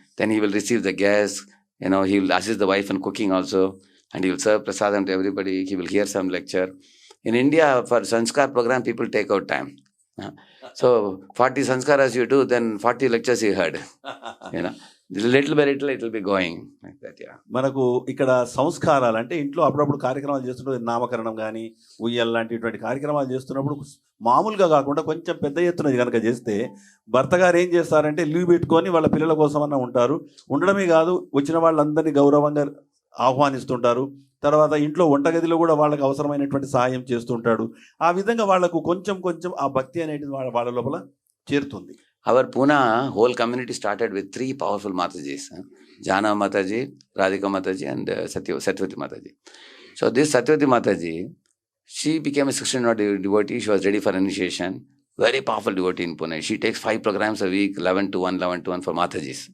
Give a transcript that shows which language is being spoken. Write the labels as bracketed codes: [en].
[en] Then he will receive the guests. He will assist the wife in cooking also, and he will serve prasadam to everybody. He will hear some lecture. In India, for sanskar program, people take out time. So 40 sanskaras you do, then 40 lectures you heard. Little by little it will be going like that. [te] మనకు ఇక్కడ సంస్కారాలు అంటే ఇంట్లో అప్పుడప్పుడు కార్యక్రమాలు చేస్తున్నప్పుడు నామకరణం కానీ ఉయ్యాల లాంటిటువంటి కార్యక్రమాలు చేస్తున్నప్పుడు మామూలుగా కాకుండా కొంచెం పెద్ద ఎత్తున కనుక చేస్తే భర్త గారు ఏం చేస్తారంటే లీవ్ పెట్టుకొని వాళ్ళ పిల్లల కోసం అన్న ఉంటారు. ఉండడమే కాదు, వచ్చిన వాళ్ళందరినీ గౌరవంగా ఆహ్వానిస్తుంటారు. తర్వాత ఇంట్లో వంటగదిలో కూడా వాళ్ళకి అవసరమైనటువంటి సహాయం చేస్తుంటాడు. ఆ విధంగా వాళ్లకు కొంచెం కొంచెం ఆ భక్తి అనేది వాళ్ళ లోపల చేరుతుంది. [en] Our Pune whole community started with 3 powerful Matajis, Jana Mataji, Radhika Mataji and Satyavati Mataji. So this Satyavati Mataji, she became a 16-year devotee. She was ready for initiation. Very powerful devotee in Pune. She takes 5 programs a week, 11 to 1 for Matajis.